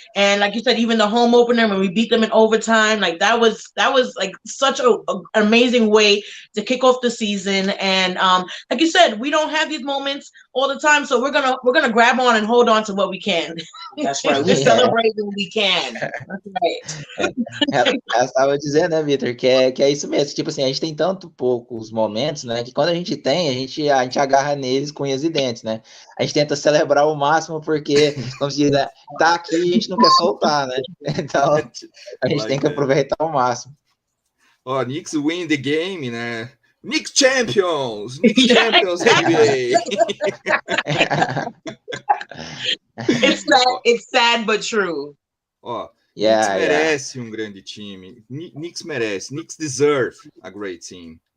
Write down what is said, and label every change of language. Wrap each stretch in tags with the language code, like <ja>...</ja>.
<en>And like you said, even the home opener when we beat them in overtime, like that was like such a amazing way to kick off the season. And like you said, we don't have these moments all the time, so we're gonna grab on and hold on to what we can. That's right. We celebrate when we can.</en> <pt>Ela estava dizendo, né, Vitor, que é isso mesmo. Tipo assim, a gente tem tanto poucos momentos, né, que quando a gente tem, a gente agarra neles com unhas e dentes, né? A gente tenta celebrar o máximo porque, como se diz, né, tá aqui e a gente não quer soltar, né? Então, a gente tem que aproveitar ao máximo.</pt> <en>Ó, Knicks win the game, né? Knicks champions NBA. It's sad but true.</en> <pt>Ó, Knicks merece um grande time. Knicks merece.</pt> <en>Knicks deserve a great team.</en>